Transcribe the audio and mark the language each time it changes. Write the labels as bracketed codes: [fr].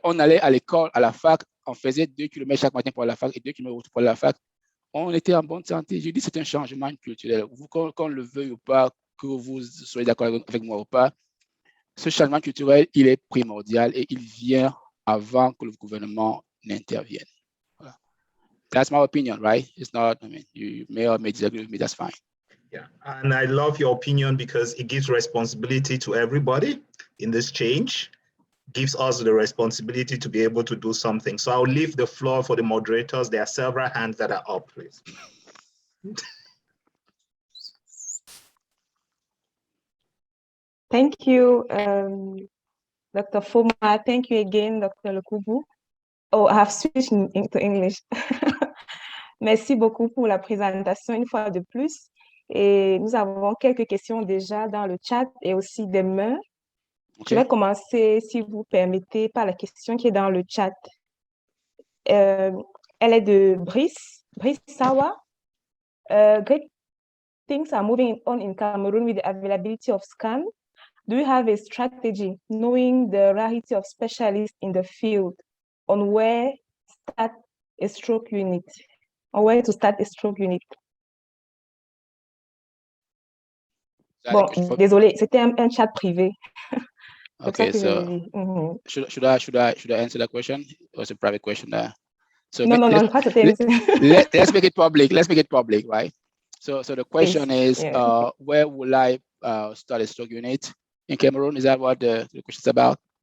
[fr] On allait à l'école, à la fac, on faisait 2 km chaque matin pour la fac et 2 km pour la fac. On était en bonne santé. Je dis c'est un changement culturel. Qu'on le veuille ou pas, que vous soyez d'accord avec moi ou pas, ce changement culturel, il est primordial et il vient avant que le gouvernement n'intervienne. [en] Voilà. That's my opinion, right? It's not, I mean, you may or may disagree with me, that's fine. Yeah, and I love your opinion because it gives responsibility to everybody in this change, gives us the responsibility to be able to do something. So I'll leave the floor for the moderators. There are several hands that are up, please. Thank you, Dr. Foma. Thank you again, Dr. Lukubu. Oh, I have switched into English. [fr] Merci beaucoup pour la présentation une fois de plus. Et nous avons quelques questions déjà dans le chat et aussi des mains. [en] Okay. [fr] Je vais commencer, si vous permettez, par la question qui est dans le chat. Elle est de Brice Sawa. [en] Great things are moving on in Cameroon with the availability of scan. Do you have a strategy, knowing the rarity of specialists in the field, on where start a stroke unit? On where to start a stroke unit? [fr] Bon, désolé, c'était un chat privé. [en] Okay, so should I answer that question? Or it's a private question there? So [fr] no, je crois que c'était [en] let's make it public. Let's make it public, right? So the question is, where will I start a stroke unit in Cameroon? Is that what the question is about?